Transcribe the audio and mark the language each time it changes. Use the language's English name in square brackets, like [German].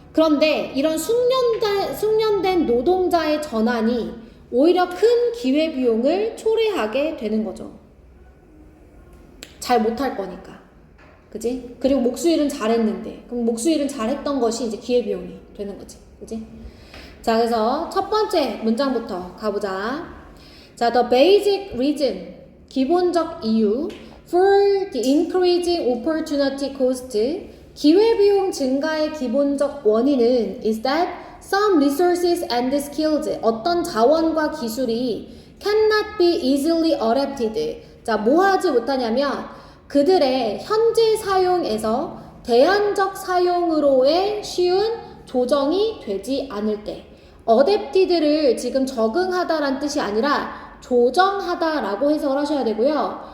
[Korean] 그런데 이런 숙련된 노동자의 전환이 오히려 큰 기회비용을 초래하게 되는 거죠. 잘 못할 거니까. 그지? 그리고 목수일은 잘했는데 그럼 목수일은 잘했던 것이 이제 기회비용이 되는 거지. 그지? 자, 그래서 첫 번째 문장부터 가보자. [English] 자, the basic reason, 기본적 이유 for the increasing opportunity cost, 기회비용 증가의 기본적 원인은 is that some resources and skills, 어떤 자원과 기술이 cannot be easily adapted. [Korean] 자, 뭐 하지 못하냐면 그들의 현재 사용에서 대안적 사용으로의 쉬운 조정이 되지 않을 때, adapted를 지금 적응하다란 뜻이 아니라 조정하다라고 해석을 하셔야 되고요.